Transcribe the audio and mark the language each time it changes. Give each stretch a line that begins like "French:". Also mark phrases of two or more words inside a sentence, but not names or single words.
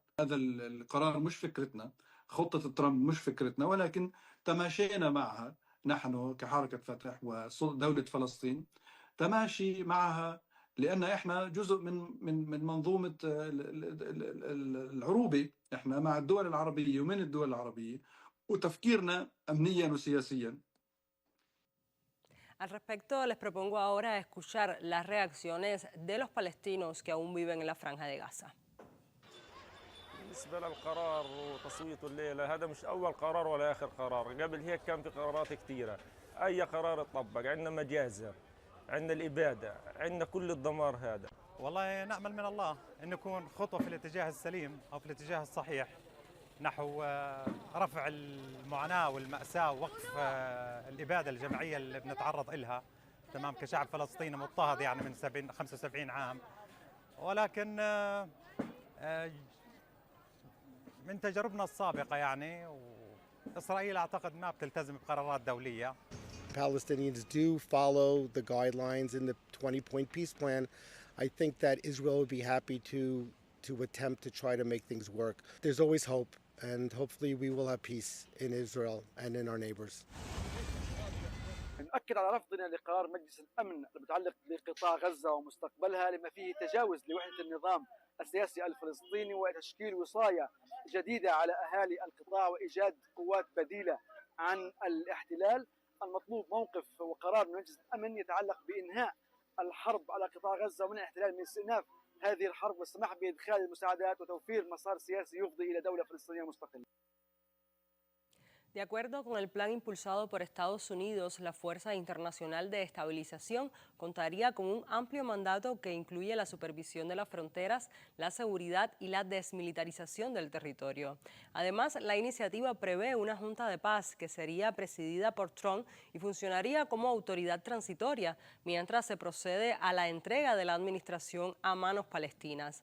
Arabic: هذا القرار مش فكرتنا، خطة ترامب مش فكرتنا، ولكن تماشينا معها نحن كحركة فتح ودولة فلسطين، تماشي معها لأن إحنا جزء من منظومة العروبة، إحنا مع الدول العربية ومن الدول العربية وتفكيرنا أمنيا وسياسيا.
Spanish: Al respecto, les propongo ahora escuchar las reacciones de los palestinos que aún viven en la Franja de Gaza.
Arabic: بالنسبة للقرار وتصويته الليلة، هذا مش أول قرار ولا آخر قرار، قبل هيك كان في قرارات كثيرة. أي قرار اتطبق، عندنا مجازر، عندنا الإبادة، عندنا كل الدمار هذا. والله نأمل من الله أن يكون خطوة في الاتجاه السليم أو في الاتجاه الصحيح نحو رفع المعاناة والمأساة ووقف الإبادة الجماعية اللي بنتعرض إلها تمام كشعب فلسطيني مضطهد يعني من 75 عام، ولكن من تجاربنا السابقة يعني وإسرائيل أعتقد ما بتلتزم بقرارات دولية.
English: Palestinians do follow the guidelines in the 20-point peace plan, I think that Israel would be happy to attempt to try to make things work. There's always hope, and hopefully we will have peace in Israel and in our neighbors.
Arabic: نؤكد على رفضنا لقرار مجلس الأمن المتعلق بقطاع غزة ومستقبلها لما فيه تجاوز لوحدة النظام السياسي الفلسطيني وتشكيل وصاية جديدة على أهالي القطاع وإيجاد قوات بديلة عن الاحتلال. المطلوب موقف وقرار من مجلس الأمن يتعلق بإنهاء الحرب على قطاع غزة ومن الاحتلال من استئناف هذه الحرب والسماح بإدخال المساعدات وتوفير مسار سياسي يفضي إلى دولة فلسطينية مستقلة.
Spanish: De acuerdo con el plan impulsado por Estados Unidos, la Fuerza Internacional de Estabilización contaría con un amplio mandato que incluye la supervisión de las fronteras, la seguridad y la desmilitarización del territorio. Además, la iniciativa prevé una junta de paz que sería presidida por Trump y funcionaría como autoridad transitoria, mientras se procede a la entrega de la administración a manos palestinas.